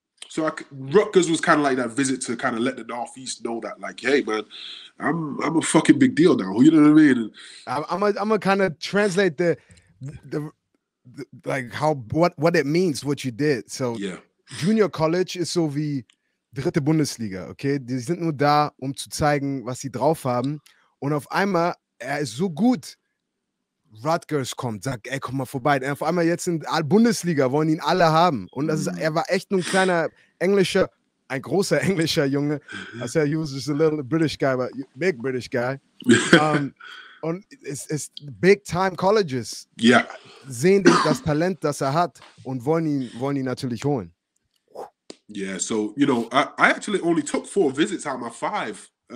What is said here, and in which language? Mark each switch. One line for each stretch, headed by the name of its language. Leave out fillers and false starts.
English: So Rutgers was kind of like that visit to kind of let the Northeast know that, like, hey, man, I'm a fucking big deal now. You know what I mean? And I'm gonna kind of translate the like what it means, what you did. So junior college is
German: so wie dritte Bundesliga, okay? Die sind nur da, um zu zeigen, was sie drauf haben. Und auf einmal, er ist so gut. Rutgers kommt, sagt, ey, komm mal vorbei. Und auf einmal jetzt in der Bundesliga wollen ihn alle haben. Und er war echt nur ein kleiner ein großer englischer Junge.
English: I said he was just a little British guy, but big British guy.
German: Und es ist big-time Colleges.
English: Yeah.
German: Sehen das Talent, das er hat und wollen ihn natürlich holen.
English: Yeah, so, you know, I actually only took 4 visits out of my 5.